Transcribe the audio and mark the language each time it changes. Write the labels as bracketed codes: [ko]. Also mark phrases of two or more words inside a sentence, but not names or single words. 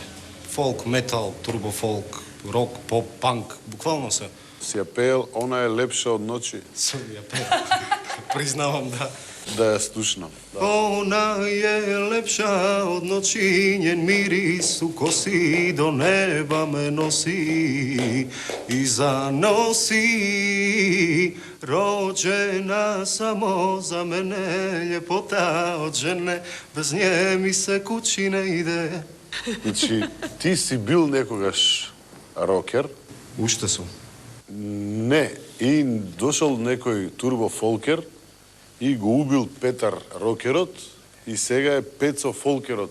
[mk] Фолк, метал, турбофолк, рок, поп, панк, буквално се. Си ја пеел, она е лепша од ночи. Сум ја пеел. Признавам, да. Да ја слушнам. Да. [sr] Она е лепша од ночи, нjen мирис у коси до неба ме носи и заноси. Роđena само за мене, љепота од жене, без нje ми се куќи не иде. [mk] Значи, ти си бил некогаш рокер. Уште сум. Не, и дошол некој турбофолкер и го убил Петар рокерот и сега е Пецо фолкерот.